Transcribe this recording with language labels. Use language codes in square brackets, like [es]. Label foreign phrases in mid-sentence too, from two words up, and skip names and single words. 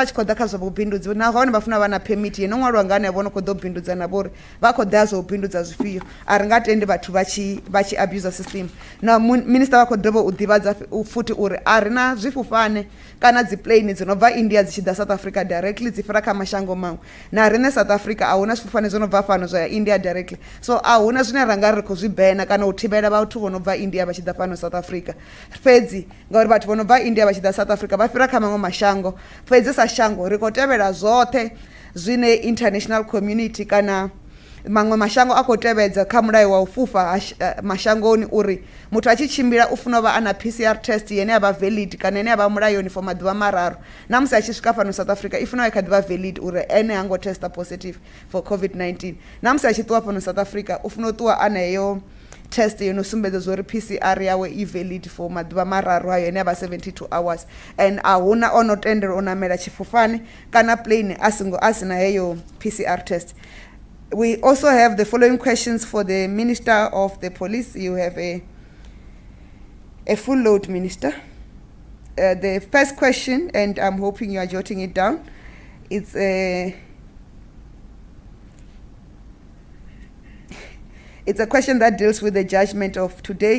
[ve] tshi khou ḓa kha zwa vhubindudzi nahone vha funa vha na permit yo no ṅwaliwa nga hanevho no khou ḓo bindudza na vho uri vha khou ḓa zwa u bindudza zwifhio a ri nga tendi vhathu vha tshi [en] abuse system [ve] na minister vha khou dovha u ḓivhadza futhi uri a ri na zwifufane kana dzi plane dzo no bva India dzi tshi ḓa South Africa directly dzi fhira kha mashango maṅwe na riṋe South Africa a huna zwifufane zwo no bva fano zwa ya India directly so a huna zwine ra nga ri khou zwi bena kana u thivhela vhathu vho no bva India vha tshi ḓa fhano South Africa fhedzi ngauri vhathu vho no bva India vha tshi ḓa South Africa vha fhira kha maṅwe mashango fhedzi sa shango ri khou tevhela zwoṱhe zwine [en] international community [ve] kana maṅwe mashango a khou tevhedza kha mulayo wa u fhufha mashangoni uri muthu a tshi tshimbila u funa u vha a na [en] PCR test [ve] yene ya vha valid kana yene ya vha mulayoni for maḓuvha mararu na musi a tshi swika fhano South Africa i funa i kha ḓi vha valid uri ene ha ngo testa [en] positive for Covid-19 [ve] na musi a tshi ṱuwa fhano South Africa u funa u ṱuwa a na heyo test yo no sumbedza zwo ri PCR yawe i [en] valid for [ve] maḓuvha mararu hayo ene ya vha [en] 72 hours and [ve] a huna ono tendela u namela tshifufane kana plane a sina heyo [en] PCR test. We also have the following questions for the Minister of the Police. You have a full load, Minister. The first question, and I'm hoping you are jotting it down, it's a question that deals with the judgment of today.